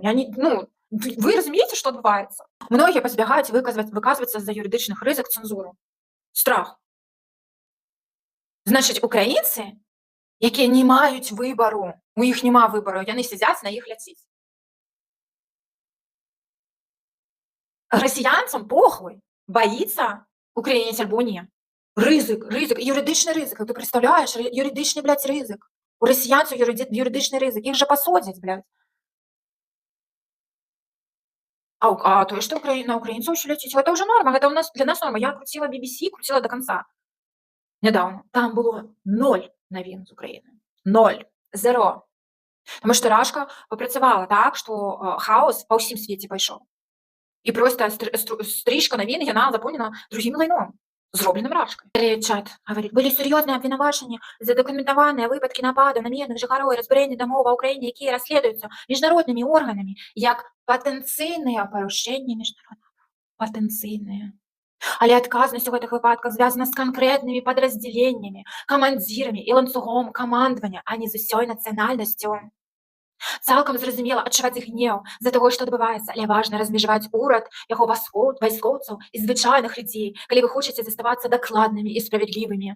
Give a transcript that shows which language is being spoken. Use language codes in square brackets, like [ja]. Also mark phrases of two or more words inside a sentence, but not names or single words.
[be] Вы разумееце, што адбываецца? Многія пазбягаюць выказвацца з-за юрыдычных рызык, цэнзуру. Страх. Значыць, украінцы якія не маюць выбару. У іх няма выбару, яны сядзяць, на іх ляціць. Расіянцам похуй, баіцца украінец альбо не. [uk] Ризик, юридичний ризик. Ти представляєш, юридичний, блядь, ризик. У росіянців юридичний ризик. Їх же посадять, блядь. [ru] А то, что на украинцев еще лететь, это уже норма, это у нас, для нас норма. Я крутила BBC, крутила до конца. Недавно. [uk] Там було 0 новин з України. 0. Зеро. Тому що Рашка попрацювала так, що хаос по всім світі пішов. І просто стрічка новин, яна заповнена другим лайном, зробленим Рашкою. Чат говорить, були серйозні обвинувачення, задокументовані випадки нападу на мирних жихарів і розбурення домов в Україні, які розслідуються міжнародними органами, як потенційні порушення міжнародного права. Потенційні. [be] Але адказнасць у гэтых выпадках звязана з канкрэтнымі падраздзяленнямі, камандзірамі і ланцугом камандавання, а не з усёй нацыянальнасцю. Цалкам зразумела адчуваць гнеў з-за таго, што адбываецца, але важна размежаваць урад, яго вайскоўцаў і звычайных людзей, калі вы хочаце заставацца дакладнымі і справядлівымі.